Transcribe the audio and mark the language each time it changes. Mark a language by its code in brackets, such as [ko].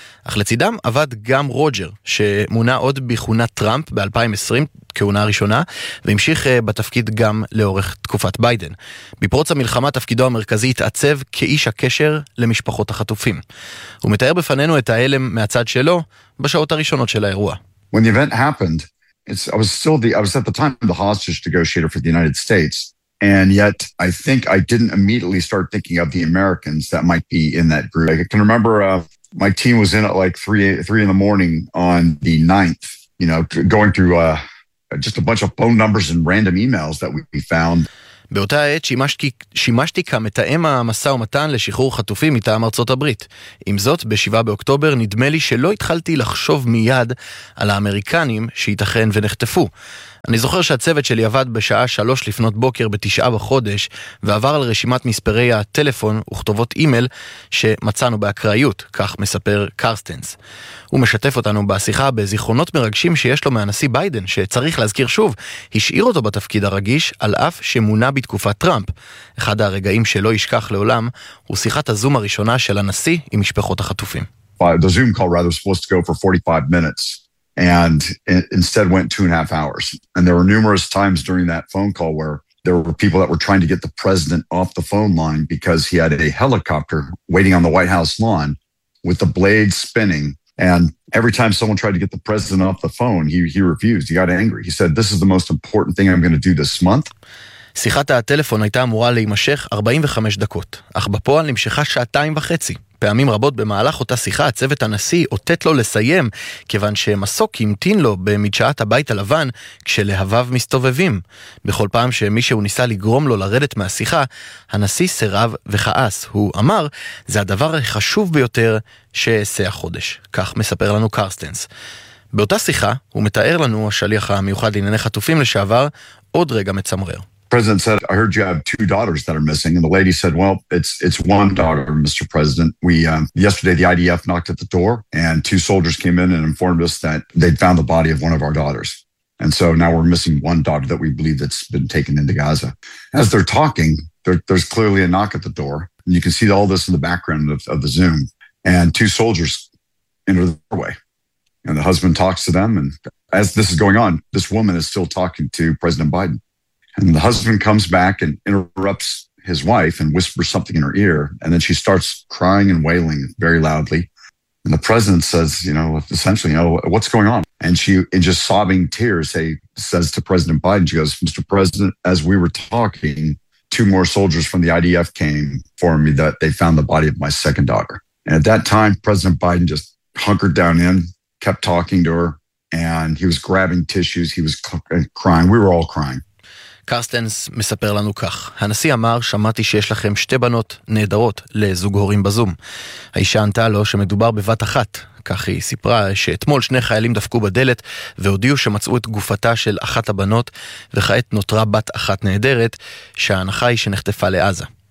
[he] אך לצידם עבד גם רוג'ר, שמונה עוד בכהונת טראמפ ב-2020, כהונה הראשונה, והמשיך בתפקיד גם לאורך תקופת ביידן. בפרוץ המלחמה תפקידו המרכזי התעצב כאיש הקשר למשפחות החטופים. הוא מתאר בפנינו את ההלם מהצד שלו בשעות הראשונות של האירוע. [en] When the event happened, I was at the time the hostage negotiator for the United States, and yet I think I didn't immediately start thinking of the Americans that might be in that group. I can remember my team was in at like 3 in the morning on the 9th, you know, going through just a bunch of phone numbers and random emails that we found. [he] באותה העת שימשתי כמתאם המסע ומתן לשחרור חטופים מטעם ארצות הברית. עם זאת, ב-7 באוקטובר נדמה לי שלא התחלתי לחשוב מיד על האמריקנים שייתכן ונחטפו. אני זוכר שהצוות שלי עבד בשעה 3 לפנות בוקר בתשעה בחודש, ועבר על רשימת מספרי הטלפון וכתובות אימייל שמצאנו באקראיות, כך מספר קרסטנס. הוא משתף אותנו בשיחה בזיכרונות מרגשים שיש לו מהנשיא ביידן, שצריך להזכיר שוב, השאיר אותו בתפקיד הרגיש על אף שמונה בתקופת טראמפ. אחד הרגעים שלא ישכח לעולם הוא שיחת הזום הראשונה של הנשיא עם משפחות החטופים. [en] The Zoom call rather was supposed to go for 45 minutes and instead went 2.5 hours. And there were numerous times during that phone call where there were people that were trying to get the president off the phone line because he had a helicopter waiting on the White House lawn with the blade spinning. And every time someone tried to get the president off the phone, he refused. He got angry. He said, "This is the most important thing I'm going to do this month." [he] שיחת הטלפון הייתה אמורה להימשך 45 דקות, אך בפועל נמשכה שעתיים וחצי. פעמים רבות במהלך אותה שיחה, הצוות הנשיא אותת לו לסיים, כיוון שמסוק ימתין לו במדשאת הבית הלבן, כשלהביו מסתובבים. בכל פעם שמישהו ניסה לגרום לו לרדת מהשיחה, הנשיא סירב וכעס. הוא אמר, "זה הדבר החשוב ביותר שעשה החודש." כך מספר לנו קרסטנס. באותה שיחה, הוא מתאר לנו, השליח המיוחד לענייני חטופים לשעבר, עוד רגע מצמרר. [en] President said, I heard you have two daughters that are missing. And the lady said, well, it's one daughter, Mr. President. Yesterday the IDF knocked at the door and two soldiers came in and informed us that they'd found the body of one of our daughters. And so now we're missing one daughter that we believe that's been taken into Gaza. As they're talking, there's clearly a knock at the door. And you can see all this in the background of the Zoom. And two soldiers enter the doorway. And the husband talks to them. And as this is going on, this woman is still talking to President Biden. And the husband comes back and interrupts his wife and whispers something in her ear. And then she starts crying and wailing very loudly. And the president says, you know, essentially, you know, what's going on? And she, in just sobbing tears, says to President Biden, she goes, Mr. President, as we were talking, two more soldiers from the IDF came for me that they found the body of my second daughter. And at that time, President Biden just hunkered down in, kept talking to her. And he was grabbing tissues. He was crying. We were all crying. [he] קרסטנס מספר לנו כך, הנשיא אמר, שמעתי שיש לכם שתי בנות נהדרות לזוג הורים בזום. האישה ענתה לו שמדובר בבת אחת, כך היא סיפרה שאתמול שני חיילים דפקו בדלת והודיעו שמצאו את גופתה של אחת הבנות וכעת נותרה בת אחת נהדרת, שההנחה היא שנחטפה לעזה.